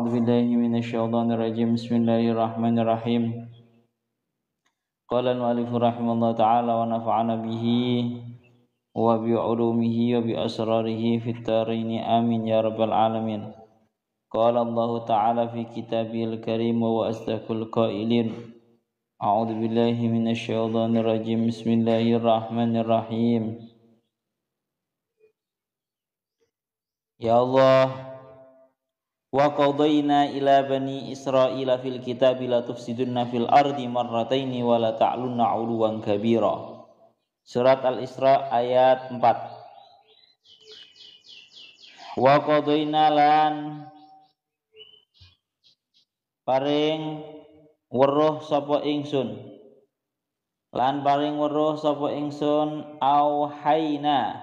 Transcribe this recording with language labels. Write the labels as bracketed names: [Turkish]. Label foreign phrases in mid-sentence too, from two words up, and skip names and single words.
[Arabic] بالله من الشيطان الرجيم بسم الله الرحمن الرحيم قال المؤلف رحمه الله تعالى ونفعنا به وبعلومه وبأسراره في الدارين آمين يا رب العالمين قال الله تعالى في كتابه الكريم وهو أصدق القائلين أعوذ بالله من الشيطان الرجيم بسم الله الرحمن الرحيم يا الله وقضينا إلى بني إسرائيل في الكتاب لا تفسدن في الأرض مرتين ولا تعلن علوا كبيرا Surat Al-Isra ayat 4. وقضينا [Javanese] lan paring weruh sapa ingsun. Lan paring weruh sapa ingsun auhayna.